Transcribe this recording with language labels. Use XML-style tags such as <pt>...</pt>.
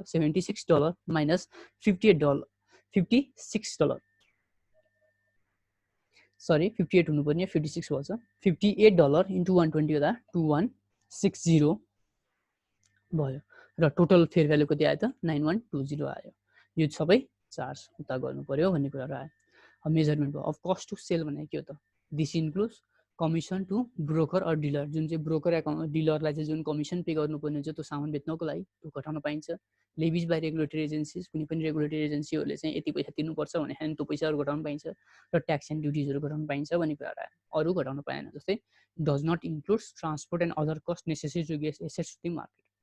<ne>$76 minus $58 $56 sorry 58 हुनुपर्ने 56 भएछ। $58 into 120 गर्दा 2160 भयो र टोटल फेयर भ्यालु कति आयो त 9120 आयो। यो सबै चार्ज उता गर्नु पर्यो भन्ने कुराहरू आयो। अब मेजरमेन्ट भयो। अब कस्ट टु सेल भनेको के हो त?</ne> <en>This includes commission to broker or dealer.</en> <ne>जुन चाहिँ ब्रोकर एकाउन्ट डिलरलाई चाहिँ जुन कमिसन पे गर्नुपर्ने हुन्छ त्यो सामान बेच्नको लागि त्यो घटाउन पाइन्छ।</ne> <en>levies by regulatory agencies,</en> <ne>कुनै पनि रेगुलेटरी एजेन्सीहरूले चाहिँ यति पैसा तिर्नुपर्छ भने त्यो पैसाहरू घटाउन पाइन्छ र ट्याक्स एन्ड ड्युटिजहरू घटाउन पाइन्छ भन्ने कुराहरू आयो। अरू घटाउन पाएन।</ne> <en>जस्तै does not includes transport and other cost necessary to get assets to the market.</en>